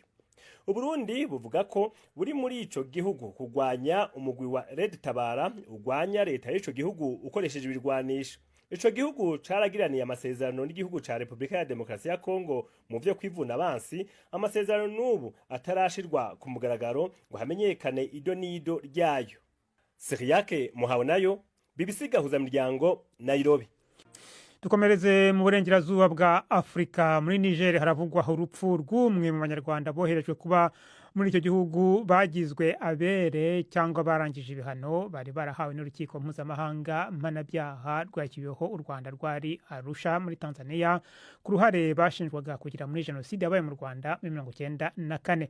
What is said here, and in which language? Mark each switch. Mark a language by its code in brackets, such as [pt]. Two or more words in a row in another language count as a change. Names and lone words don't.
[rn] U Burundi buvuga ko buri muri ico gihugu kugwanya umugwi wa Red Tabara ugwanya leta y'ico gihugu ukoresheje ibirwanisho. Ico gihugu caragiraniye amasezerano n'igihugu ca Republika ya Demokarasi ya Kongo mu vyo kwivuna abansi, amasezerano n'ubu atarashirwa ku mugaragaro ngo hamenyekane ido n'ido ryayo. Siriyake muhawe nayo BBC gahuza miryango Nairobi. [rw] Dukomereze mu burengerazuba bwa Afrika. Muri Niger haravugwa urupfu rw'umwe mu banyarwanda boherejwe kuba muri icyo gihugu bagizwe abere cyangwa barangije ibihano bari barahawe n'urukiko mpuzamahanga mpanabyaha rwashyiriweho u Rwanda rwari Arusha muri Tanzania ku ruhare bashinjwaga kugira muri jenoside yabaye mu Rwanda muri 1994.